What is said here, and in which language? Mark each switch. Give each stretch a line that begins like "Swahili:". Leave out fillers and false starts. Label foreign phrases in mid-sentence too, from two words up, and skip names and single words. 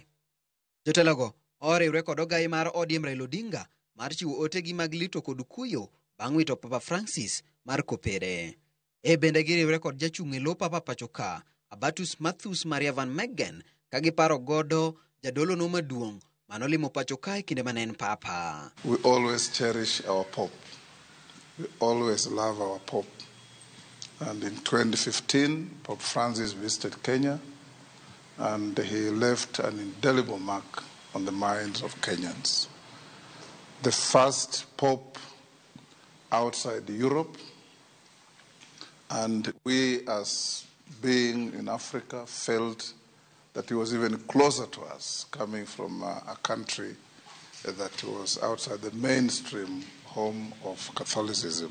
Luo (Kenya and Tanzania): Jotelogo oriwre kod ogaye mar ODM Raila Odinga mar chiwo otegi mag lito kod kuyo bang' wito Papa Francis mar kopere. Bende giriwre kod jachung' e lo Papa pachoka Abatus Mathus Maria Van Meggen ka giparo godo jadolo no maduong' manolimo pachoka e kinde manen Papa.
English: We always cherish our Pope. We always love our Pope. And in 2015, Pope Francis visited Kenya, and he left an indelible mark on the minds of Kenyans. The first Pope outside Europe, and we as being in Africa felt that he was even closer to us, coming from a country that was outside the mainstream home of Catholicism.